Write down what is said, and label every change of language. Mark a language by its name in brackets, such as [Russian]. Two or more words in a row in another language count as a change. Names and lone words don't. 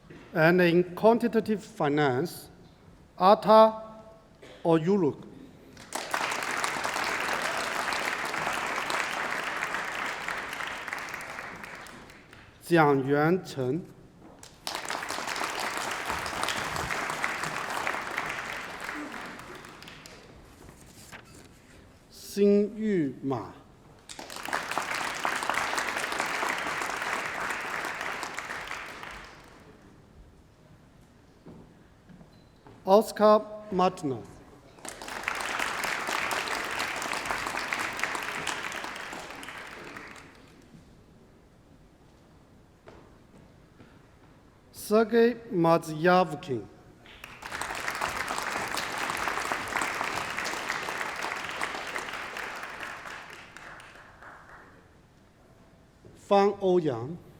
[English] And in quantitative finance, Atta or Yuluk. 蒋元成。辛玉马。Oscar Martinez. Sergei Mazyavkin. Fan Ouyang.